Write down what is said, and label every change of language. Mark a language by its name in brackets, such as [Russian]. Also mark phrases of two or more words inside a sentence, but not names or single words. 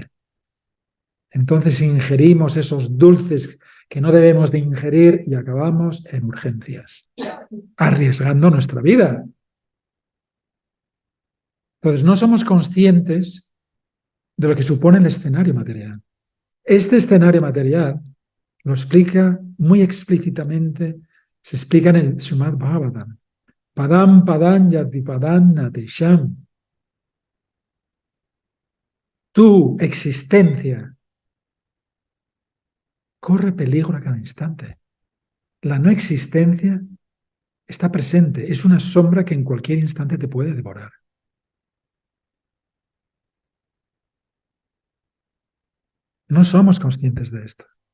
[Spanish] Entonces ingerimos esos dulces que no debemos de ingerir y acabamos en urgencias, arriesgando nuestra vida. Entonces no somos conscientes de lo que supone el escenario material. Este escenario material lo explica muy explícitamente, se explica en el Srimad Bhagavatam. [Sanskrit] Padam padam yati padam natesham. [Spanish] Tu existencia corre peligro a cada instante. La no existencia está presente, es una sombra que en cualquier instante te puede devorar. No somos conscientes de esto.